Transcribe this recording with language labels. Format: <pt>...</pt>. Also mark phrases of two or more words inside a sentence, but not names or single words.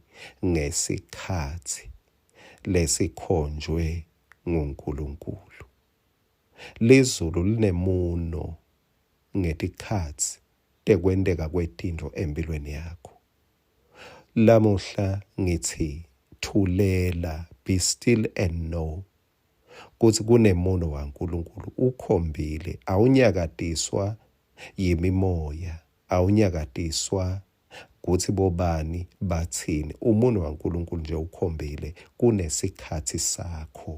<ss>Ngesikhathi lesikhonjwe nguNkulunkulu. Lezulu linemuno ngetikhathi tekwendeka kwetinto empilweni yakho. Lamuhla ngithi thulela,</ss> <en>be still and know</en> <ss>kuthi kunemuno waNkulunkulu ukhombile. Awunyakatiswa yimimoya, awunyakatiswa kuthi bobani bathini. Umuno waNkulunkulu nje ukhombile kunesikhathi sakho.</ss>